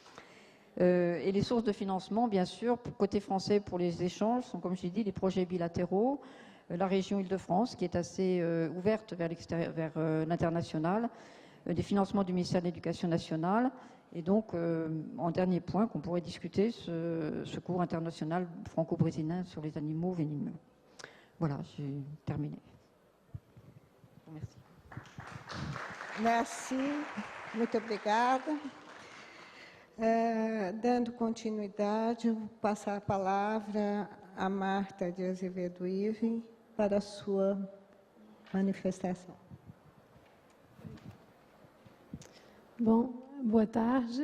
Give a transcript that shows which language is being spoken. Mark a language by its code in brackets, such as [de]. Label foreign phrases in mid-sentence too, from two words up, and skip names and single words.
[fr] Et les sources de financement, bien sûr, côté français pour les échanges, sont, comme je l'ai dit, les projets bilatéraux, la région Île-de-France, qui est assez ouverte vers l'international, des financements du ministère de l'Éducation nationale, et donc, en dernier point, qu'on pourrait discuter, ce cours international franco-brésilien sur les animaux venimeux. Voilà, j'ai terminé. Merci. Merci, [pt] muito obrigada. Dando continuidade, eu vou passar a palavra a Marta de Azevedo Ive para a sua manifestação. Bom, boa tarde.